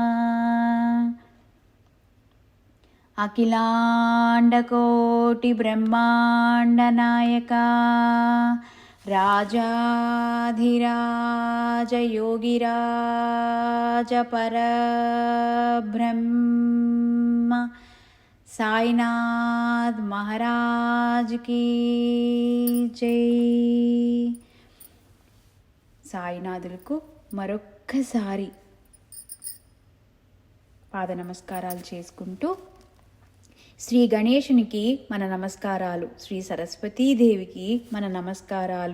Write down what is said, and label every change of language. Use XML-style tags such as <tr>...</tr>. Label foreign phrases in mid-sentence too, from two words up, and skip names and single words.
<hi>अखिलांडकोटि ब्रह्मांड नायका, राजाधिराज योगिराज परब्रह्म साईनाथ महाराज की जय।</hi> <te>సాయినాథులకు మరొక్కసారి పాద నమస్కారాలు చేసుకుంటూ శ్రీ గణేశునికి మన నమస్కారాలు, శ్రీ సరస్వతీదేవికి మన నమస్కారాలు,</te>